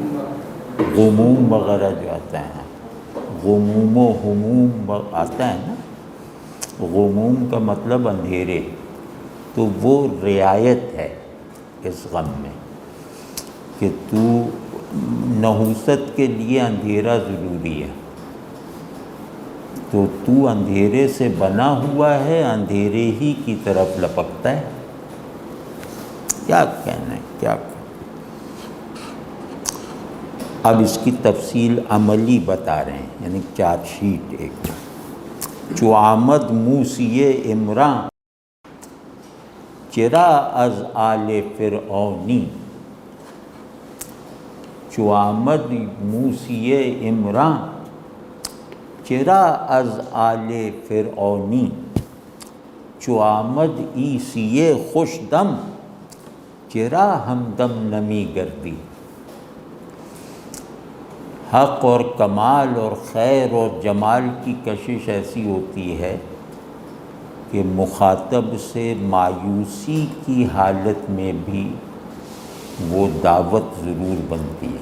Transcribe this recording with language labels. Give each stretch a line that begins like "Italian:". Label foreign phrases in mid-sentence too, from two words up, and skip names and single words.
Urdu: غموم وغیرہ جو آتا ہے، غموم و ہموم آتا ہے نا، غموم کا مطلب اندھیرے، تو وہ رعایت ہے اس غم میں کہ تو نحوست کے لیے اندھیرا ضروری ہے، تو اندھیرے سے بنا ہوا ہے، اندھیرے ہی کی طرف لپکتا ہے۔ کیا کہنا ہے، کیا کہنا۔ اب اس کی تفصیل عملی بتا رہے ہیں، یعنی چارٹ شیٹ ایک۔
Persian: چو آمد موسی عمراں چرا از آل فرعونی، چو آمد موسی عمراں چرا از آل فرعونی، چو آمد عیسی خوش دم چرا ہمدم نمی گردی۔
Urdu: حق اور کمال اور خیر اور جمال کی کشش ایسی ہوتی ہے کہ مخاطب سے مایوسی کی حالت میں بھی وہ دعوت ضرور بنتی ہے۔